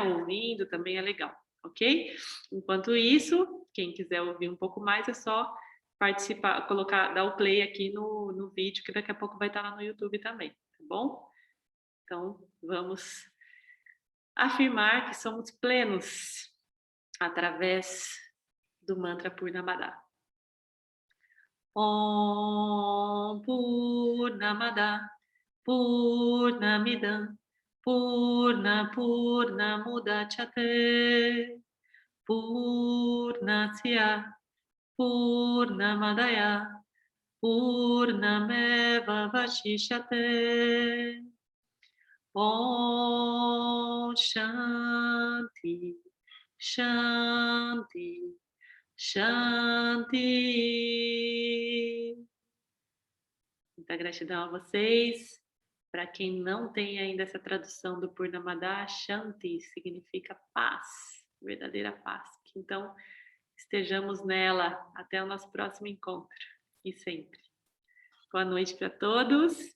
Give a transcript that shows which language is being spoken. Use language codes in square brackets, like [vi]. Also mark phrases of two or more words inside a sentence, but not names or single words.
[pt] Ouvindo também é legal, ok? Enquanto isso, quem quiser ouvir um pouco mais, é só participar, dar o play aqui no vídeo, que daqui a pouco vai estar lá no YouTube também, tá bom? Então, vamos afirmar que somos plenos através do mantra Purnamada. [sa] ॐ पूर्णमदः पूर्णमिदम् पूर्णमुदच्यते पूर्णस्य पूर्णमादाय पूर्णमेव वशिष्यते. ॐ शान्तिः शान्तिः शान्तिः. [pt] Muita gratidão a vocês. Para quem não tem ainda essa tradução do Purnamada, Shanti significa paz, verdadeira paz. Então, estejamos nela até o nosso próximo encontro. E sempre. Boa noite para todos.